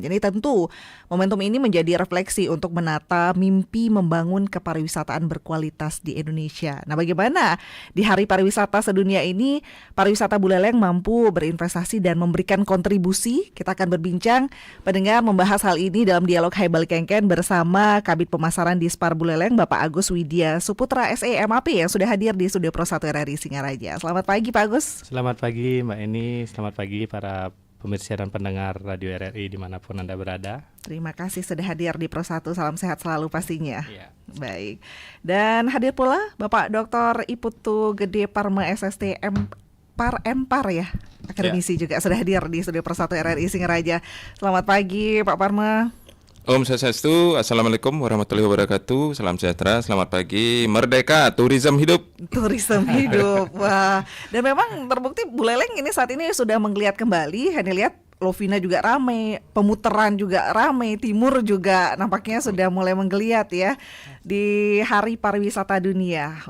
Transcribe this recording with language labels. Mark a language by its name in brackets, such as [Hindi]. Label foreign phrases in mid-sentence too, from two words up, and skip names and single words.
[Indonesian] Jadi tentu momentum ini menjadi refleksi untuk menata mimpi membangun kepariwisataan berkualitas di Indonesia. Nah, bagaimana di Hari Pariwisata Sedunia ini pariwisata Buleleng mampu berinvestasi dan memberikan kontribusi? Kita akan berbincang pendengar membahas hal ini dalam dialog Hai Balik Kengken bersama Kabid Pemasaran Dispar Buleleng Bapak Agus Widya Suputra SE MAP yang sudah hadir di Studio Pro 1 RRI Singaraja. Selamat pagi Pak Agus. Selamat pagi Mbak Eni, selamat pagi para pemirsa dan pendengar Radio RRI dimanapun Anda berada. Terima kasih sudah hadir di Pro 1, salam sehat selalu pastinya. Ya. Baik. Dan hadir pula Bapak Dr. Iputu Gede Parma SST Empar ya, akademisi juga sudah hadir di Studio Pro 1 RRI Singaraja. Selamat pagi Pak Parma. [Sanskrit] Om Swastiastu, [Arabic] السلام عليكم ورحمة الله وبركاته. [Indonesian] Salam sejahtera, selamat pagi. Merdeka, turisme hidup. Turisme hidup, wah. Dan memang terbukti Buleleng ini saat ini sudah menggeliat kembali. Hanya lihat Lovina juga ramai, pemutaran juga ramai, Timur juga nampaknya sudah mulai menggeliat ya di Hari Pariwisata Dunia.